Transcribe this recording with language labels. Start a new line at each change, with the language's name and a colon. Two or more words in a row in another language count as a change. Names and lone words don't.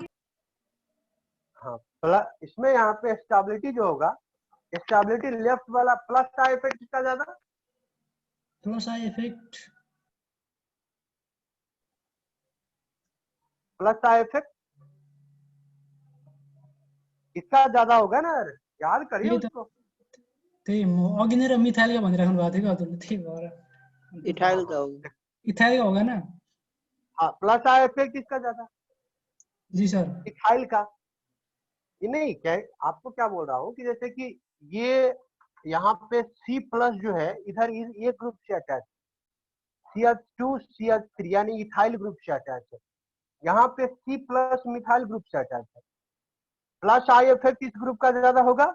Hindi: हाँ प्लस, इसमें यहाँ पे स्टेबिलिटी जो होगा
English: stability left
Hindi: वाला,
English: plus I effect
Hindi: इसका ज्यादा,
English: plus I effect, plus I effect
Hindi: इसका ज्यादा होगा ना, याद करिए उसको।
Nepali: त्यही म अघि नै मिथाइल का भनिराख्नु भएको थियो कि हजुरले, त्यही भएर
Hindi: इथाइल का होगा। इथाइल का होगा ना? हाँ
English: plus I effect
Hindi: इसका ज्यादा, जी सर। इथाइल का। ये नहीं क्या आपको क्या बोल रहा हूँ कि जैसे कि ये यहाँ पे C प्लस जो है इधर ये ग्रुप से अटैच, CH2 CH3 यानी
English: ethyl group
Hindi: से अटैच है, यहाँ पे C प्लस
English: methyl group
Hindi: से अटैच है,
English: plus I effect
Hindi: इस ग्रुप का ज्यादा होगा।